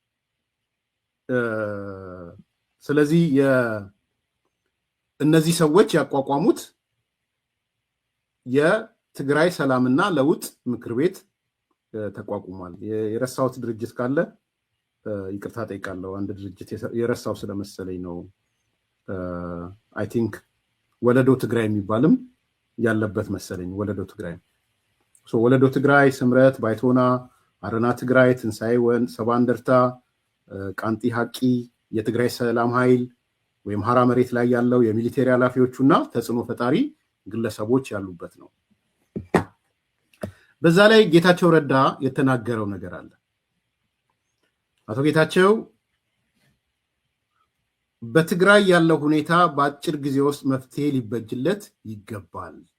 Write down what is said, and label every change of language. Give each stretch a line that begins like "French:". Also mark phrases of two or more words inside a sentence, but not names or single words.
Amharic: ስለዚህ እነዚህ ሰዎች ያቋቋሙት የትግራይ ሰላምና ለውጥ ምክር ቤት ተቋቁሟል። የረሳሁት ድርጅት ካለ ይቅርታ ጠይቃለሁ። አንድ ድርጅት የረሳው ስለመሰለኝ ነው።
English: I think
Amharic: ወለዶ ትግራይ የሚባልም ያለበት መሰለኝ። ወለዶ ትግራይ ወለዶ ትግራይ፣ ስምረት፣ ባይቶና፣ አረና ትግራይ፣ ትንሣኤ ሰባ እንደርታ፣ ቃንቲ ሀቂ፣ የትግራይ ሰላም ኃይል ወይም ሀራ መሬት ላይ ያለው የሚሊቴሪ ኃላፊዎቹና ተጽዕኖ ፈጣሪ ግለሰቦች ያሉበት ነው። በዛ ላይ ጌታቸው ረዳ የተናገረው ነገር አለ። አቶ ጌታቸው በትግራይ ያለው ሁኔታ በአጭር ጊዜ ውስጥ መፍትሄ ሊበጅለት ይገባል።